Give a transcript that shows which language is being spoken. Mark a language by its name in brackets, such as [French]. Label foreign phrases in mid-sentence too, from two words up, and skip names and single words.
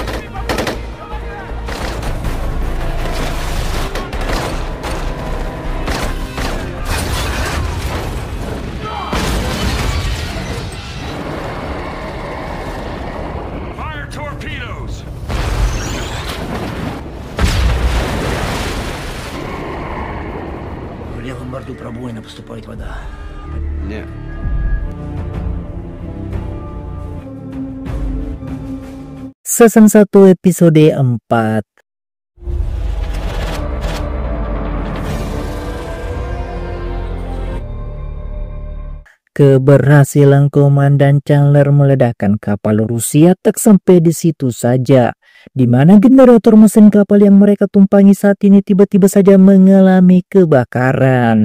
[English] Fire torpedoes! [Russian] В левом борту пробоина, поступает вода. Нет. [English] Season 1 episode 4. [Indonesian] Keberhasilan Komandan Chandler meledakkan kapal Rusia tak sampai di situ saja, di mana generator mesin kapal yang mereka tumpangi saat ini tiba-tiba saja mengalami kebakaran.